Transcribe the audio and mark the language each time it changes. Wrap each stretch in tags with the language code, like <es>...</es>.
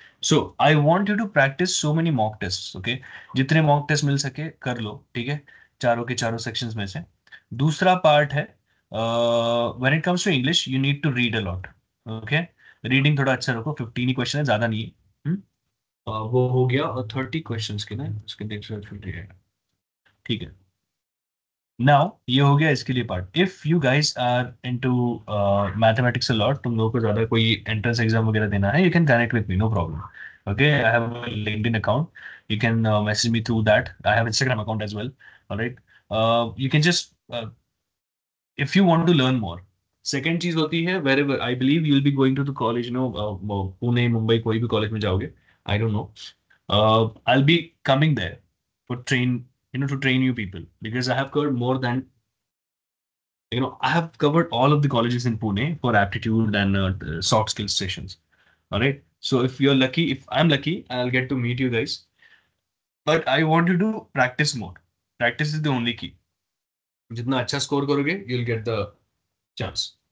<en>So I want you to practice so many mock tests.</en> <hi>Okay, जितने mock test मिल सके कर लो. ठीक है, चारों के चारों sections में से.</hi> <en>दूसरा part है when it comes to English you need to read a lot.</en> <hi>Okay, reading थोड़ा अच्छा रखो. 15 ही question है, ज्यादा नहीं है. वो हो गया और 30 questions के ना उसके नेक्स्ट. ठीक है.</hi> <en>Now ये हो गया इसके लिए part. If you guys are into mathematics a lot, तुम लोगों को ज्यादा कोई एंट्रेंस एग्जाम वगैरह देना है, you can connect with me, no problem. Okay, I have a LinkedIn account, you can message me through that. I have Instagram account as well. Alright, you can just if you want to learn more. Second चीज होती है, wherever I believe you will be going to the college, Pune Mumbai कोई भी college में जाओगे, I don't know, I will be coming there for train, to train you people, because I have covered more than, I have covered all of the colleges in Pune for aptitude and soft skills sessions. All right. So if you're lucky, if I'm lucky, I'll get to meet you guys. But I want you to practice more. Practice is the only key.</en> <hi>जितना अच्छा score करोगे, you'll get the chance.</hi>